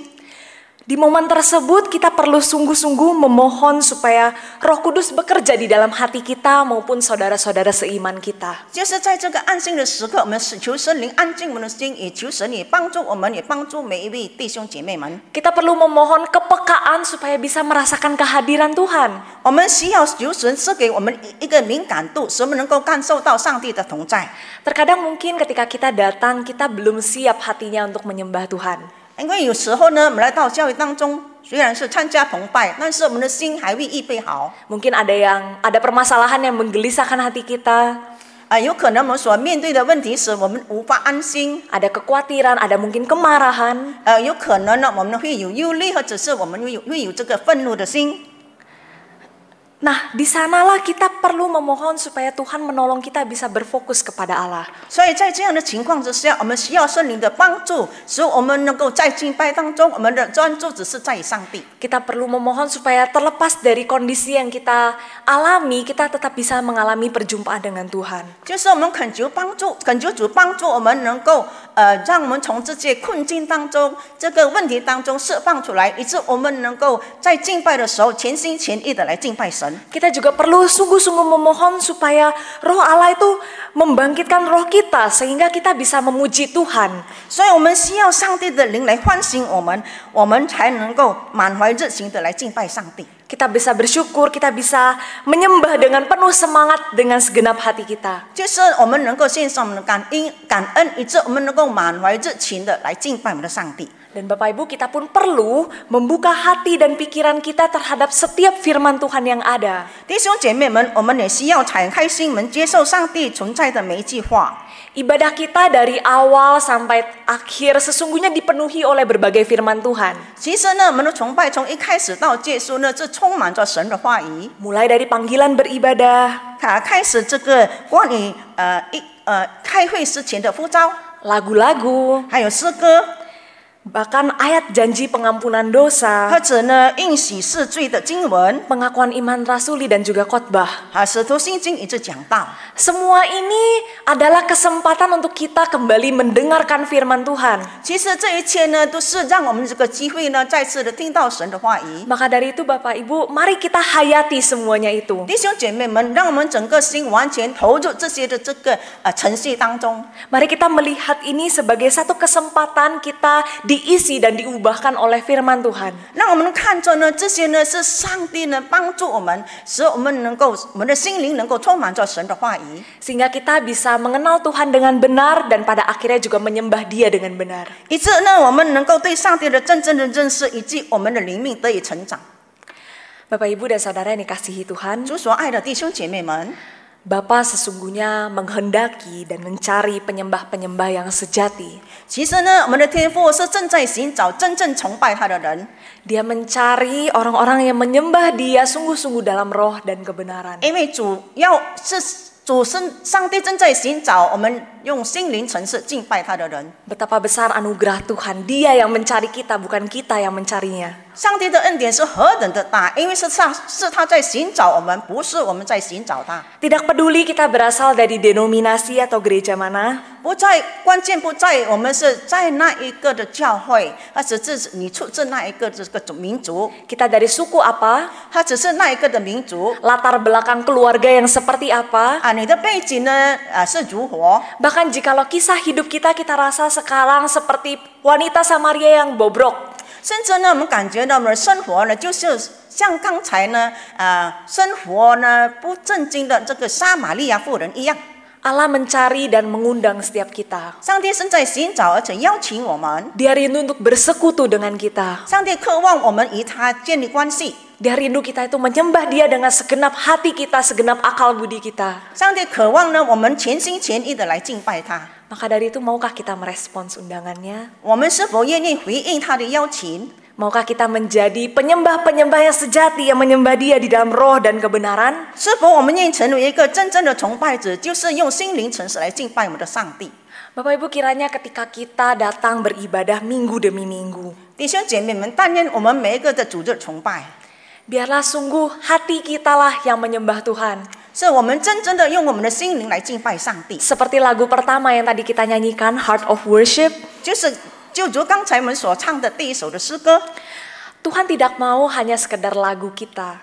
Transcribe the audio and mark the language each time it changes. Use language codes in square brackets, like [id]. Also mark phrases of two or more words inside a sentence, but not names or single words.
[id] Di momen tersebut kita perlu sungguh-sungguh memohon supaya Roh Kudus bekerja di dalam hati kita maupun saudara-saudara seiman kita. [zh] 就是在这个安静的时刻，我们求神灵安静我们的心，也求神也帮助我们，也帮助每一位弟兄姐妹们。 [id] Kita perlu memohon kepekaan supaya bisa merasakan kehadiran Tuhan. [zh] 我们需要求神赐给我们一个敏感度，使我们能够感受到上帝的同在。 [id] Terkadang mungkin ketika kita datang kita belum siap hatinya untuk menyembah Tuhan. [zh] 因为有时候呢，我们来到教会当中，虽然是参加崇拜，但是我们的心还未预备好。 [id] Mungkin ada permasalahan yang menggelisahkan hati kita. [zh] 有可能我们所面对的问题使我们无法安心。 [id] Ada kekhawatiran, ada mungkin kemarahan. [zh] 有可能呢，我们会有忧虑，或者是我们会有这个愤怒的心。 [id] Nah, di sanalah kita perlu memohon supaya Tuhan menolong kita bisa berfokus kepada Allah. [zh] 所以在这样的情况之下，我们需要圣灵的帮助，使我们能够在敬拜当中，我们的专注只是在上帝。 [id] Kita perlu memohon supaya terlepas dari kondisi yang kita alami, kita tetap bisa mengalami perjumpaan dengan Tuhan. [zh] 就是我们恳求主帮助我们能够让我们从这些困境当中、这个问题当中释放出来，以致我们能够在敬拜的时候全心全意的来敬拜神。 [id] Kita juga perlu sungguh-sungguh memohon supaya Roh Allah itu membangkitkan roh kita sehingga kita bisa memuji Tuhan. [zh] 所以我们需要上帝的灵来唤醒我们，我们才能够满怀热情的来敬拜上帝。 [id] Kita bisa bersyukur, kita bisa menyembah dengan penuh semangat dengan segenap hati kita. [zh] 就是我们能够献上我们的感恩，以致我们能够满怀热情的来敬拜我们的上帝。 [id] Dan Bapak Ibu, kita pun perlu membuka hati dan pikiran kita terhadap setiap firman Tuhan yang ada. [zh] 弟兄姐妹们，我们也需要敞开心门，接受上帝存在的每一句话。 [id] Ibadah kita dari awal sampai akhir sesungguhnya dipenuhi oleh berbagai firman Tuhan. [zh] 其实呢，我们的崇拜从一开始到结束呢，是充满着神的话语。 [id] Mulai dari panggilan beribadah, [zh] 开始这个关于开会之前的呼召， [id] lagu-lagu, [zh] 还有诗歌， [id] bahkan ayat janji pengampunan dosa, [zh] 或者呢应许赦罪的经文， [id] pengakuan iman rasuli dan juga khotbah. [zh] 使徒信经一直讲到。 [id] Semua ini adalah kesempatan untuk kita kembali mendengarkan firman Tuhan. [zh] 其实这一切呢，都是让我们这个机会呢，再次的听到神的话语。 [id] Maka dari itu Bapak Ibu, mari kita hayati semuanya itu. [zh] 弟兄姐妹们，让我们整个心完全投入这些的这个程序当中。 [id] Mari kita melihat ini sebagai satu kesempatan kita diisi dan diubahkan oleh firman Tuhan. [zh] 让我们看着呢，这些呢是上帝呢帮助我们，使我们能够我们的心灵能够充满着神的话语， [id] Sehingga kita bisa mengenal Tuhan dengan benar dan pada akhirnya juga menyembah Dia dengan benar. [zh] 以致呢我们能够对上帝的真正的认识，以及我们的灵命得以成长。 [id] Bapak Ibu dan Saudara yang dikasihi Tuhan, [zh] 主所爱的弟兄姐妹们， [id] Bapa sesungguhnya menghendaki dan mencari penyembah-penyembah yang sejati. [zh] 其实呢，我们的天父是正在寻找真正崇拜他的人， [id] Dia mencari orang-orang yang menyembah Dia sungguh-sungguh dalam roh dan kebenaran. [zh] 因为上帝正在寻找我们用心灵诚实敬拜他的人。 [id] Betapa besar anugerah Tuhan, Dia yang mencari kita, bukan kita yang mencarinya. [zh] 上帝的恩典是何等的大，因为是他在寻找我们，不是我们在寻找他。 [id] Tidak peduli kita berasal dari denominasi atau gereja mana, [zh] 关键不在我们是在那一个的教会，或者是你出自那一个这个民族， [id] kita dari suku apa, [zh] 它只是那一个的民族 [id] latar belakang keluarga yang seperti apa. [zh] 你的背景呢是如何？ [id] Bahkan jikalau kisah hidup kita rasa sekarang seperti wanita Samaria yang bobrok. [zh] 甚至呢，我们感觉到我们的生活呢，就是像刚才呢，生活呢不正经的这个撒玛利亚妇人一样。 [id] Allah mencari dan mengundang setiap kita. [zh] 上帝正在寻找，而且邀请我们。 [id] Dia rindu untuk bersekutu dengan kita. [zh] 上帝渴望我们与他建立关系。 [id] Dia rindu kita itu menyembah Dia dengan segenap hati kita, segenap akal budi kita. [zh] 上帝渴望呢，我们全心全意的来敬拜他。 [id] Maka dari itu maukah kita merespons undangannya? [zh] 我们是否愿意回应他的邀请？ [id] Maukah kita menjadi penyembah-penyembah yang sejati, yang menyembah Dia di dalam roh dan kebenaran? [zh] 是否我们愿意成为一个真正的崇拜者，就是用心灵诚实来敬拜我们的上帝？ [id] Bapak Ibu, kiranya ketika kita datang beribadah minggu demi minggu, [zh] 弟兄姐妹们，但愿我们每一个的主日崇拜， [id] biarlah sungguh hati kita lah yang menyembah Tuhan. [zh] 是我们真正的用我们的心灵来敬拜上帝。 [id] Seperti lagu pertama yang tadi kita nyanyikan, Heart of Worship. [zh] 就如刚才我们所唱的第一首的诗歌， [id] Tuhan tidak mau hanya sekedar lagu kita.